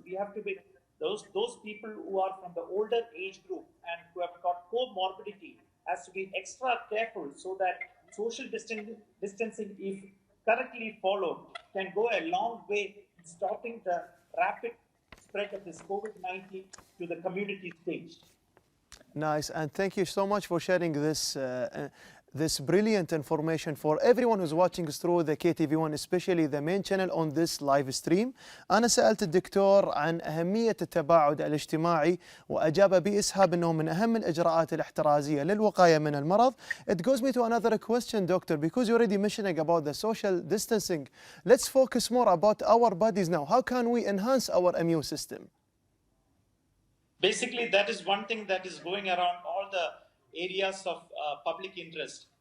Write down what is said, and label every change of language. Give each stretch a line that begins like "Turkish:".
English: We have to be those people who are from the older age group and who have got comorbidity has to be extra careful so that social distancing, if correctly followed, can go a long way in stopping the rapid spread of this COVID-19 to the community stage. Nice, and thank you so much for sharing this brilliant information for everyone who's watching us through the KTV1, especially the main channel on this live stream.
Arabic: أنا سألت الدكتور عن أهمية التباعد الاجتماعي وأجاب بإسهاب أنه من أهم الإجراءات الاحترازية للوقاية من المرض.
English: It goes me to another question, doctor, because you're already mentioning about the social distancing. Let's focus more about our bodies now. How can we enhance our immune system? Basically, that is one thing that is going around all the areas of public interest.